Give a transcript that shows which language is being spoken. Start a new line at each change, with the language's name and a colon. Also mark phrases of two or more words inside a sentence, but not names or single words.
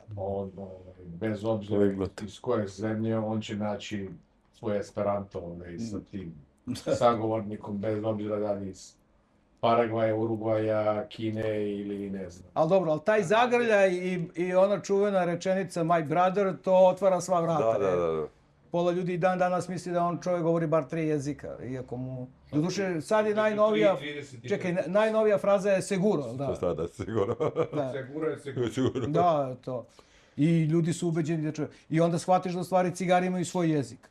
Serbian: On, bez obzira iz koje zemlje, on će naći svoj esperanto sa tim sagovornikom, bez obzira da li iz Paragvaja, Urugvaja, Kine ili ne znam. Ali dobro, ali taj zagrljaj i ona čuvena rečenica
English: my brother,
Serbian: to otvara sva vrata. Da. Pola ljudi i dan danas misli da on čovjek govori bar 3 jezika, iako mu... Doduše, sad je najnovija... Čekaj, najnovija fraza je seguro, da. Da, sigurno. Seguro je seguro. Da, to. I ljudi su ubeđeni da čovjek... I onda shvatiš da u stvari cigari imaju svoj jezik.